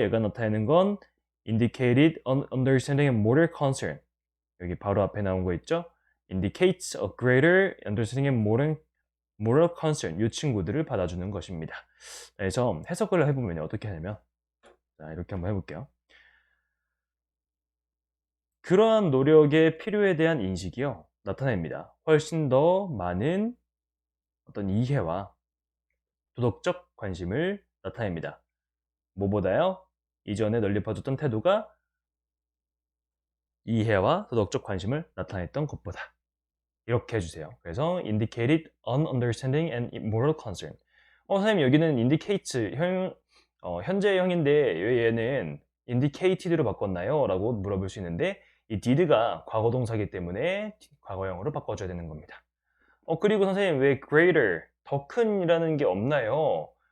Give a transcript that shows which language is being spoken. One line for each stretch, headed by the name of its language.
Korean: 얘가 나타내는 건
English: indicated an understanding and moral concern.
Korean: 여기 바로 앞에 나온 거 있죠?
English: indicates a greater understanding and moral concern.
Korean: 이 친구들을 받아주는 것입니다. 그래서 해석을 해보면 어떻게 하냐면, 자, 이렇게 한번 해볼게요. 그러한 노력의 필요에 대한 인식이요, 나타냅니다. 훨씬 더 많은 어떤 이해와 도덕적 관심을 나타냅니다. 뭐보다요? 이전에 널리 퍼졌던 태도가 이해와 도덕적 관심을 나타냈던 것보다. 이렇게 해주세요. 그래서
English: indicated an understanding and moral concern.
Korean: 선생님 여기는 indicates 현재형인데 얘는 indicated로 바꿨나요? 라고 물어볼 수 있는데 이 did가 과거 동사이기 때문에 과거형으로 바꿔줘야 되는 겁니다. 그리고 선생님 왜 greater, 더 큰이라는 게 없나요?